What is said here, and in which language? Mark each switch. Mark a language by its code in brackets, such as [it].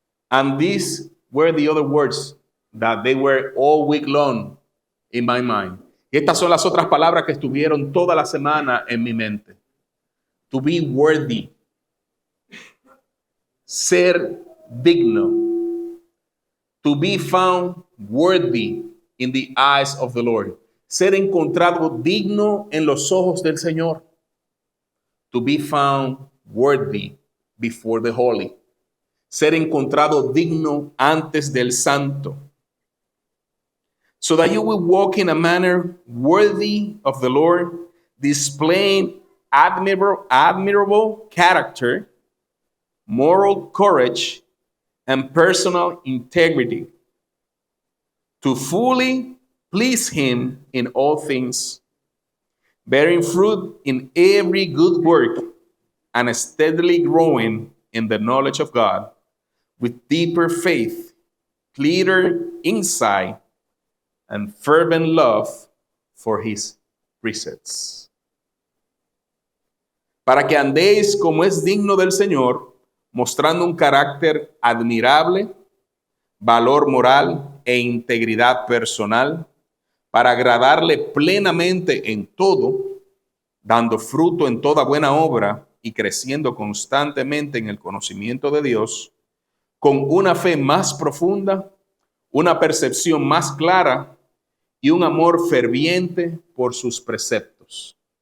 [en] And these were the other words that they were all week long in my mind. [es] Y estas son las otras palabras que estuvieron toda la semana en mi mente. [en] To be worthy. [es] Ser digno. [en] To be found worthy in the eyes of the Lord. [es] Ser encontrado digno en los ojos del Señor. [en] To be found worthy before the holy. [es] Ser encontrado digno antes del santo. [en] So that you will walk in a manner worthy of the Lord, displaying admirable character, moral courage, and personal integrity, to fully please Him in all things, bearing fruit in every good work, and steadily growing in the knowledge of God, with deeper faith, clearer insight, and fervent love for His precepts. [es] Para que andéis como es digno del Señor, mostrando un carácter admirable, valor moral e integridad personal, para agradarle plenamente en todo, dando fruto en toda buena obra y creciendo constantemente en el conocimiento de Dios, con una fe más profunda, una percepción más clara y un amor ferviente por sus preceptos.